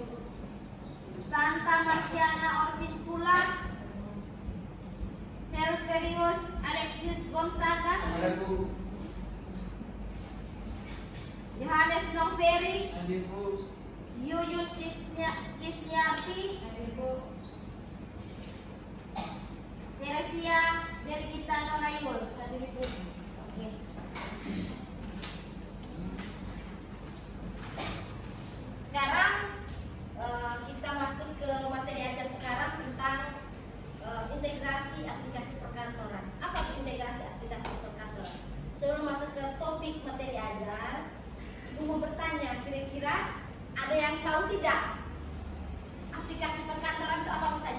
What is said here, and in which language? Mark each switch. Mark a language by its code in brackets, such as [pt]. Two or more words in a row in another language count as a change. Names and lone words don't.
[id] Santa Marciana Orsin Pula, Selverius Alexius Gonzaga, Ada Bu. Yohanes Noveri, Ada Bu. Yuyun Krisniarti, Hadir Bu. Teresia Bergita Nonayul. Hadir Bu. Oke. Sekarang kita masuk ke materi ajar sekarang tentang integrasi aplikasi perkantoran. Apa itu integrasi aplikasi perkantoran? Sebelum masuk ke topik materi ajar, Ibu mau bertanya, kira-kira ada yang tahu tidak aplikasi perkantoran itu apa saja?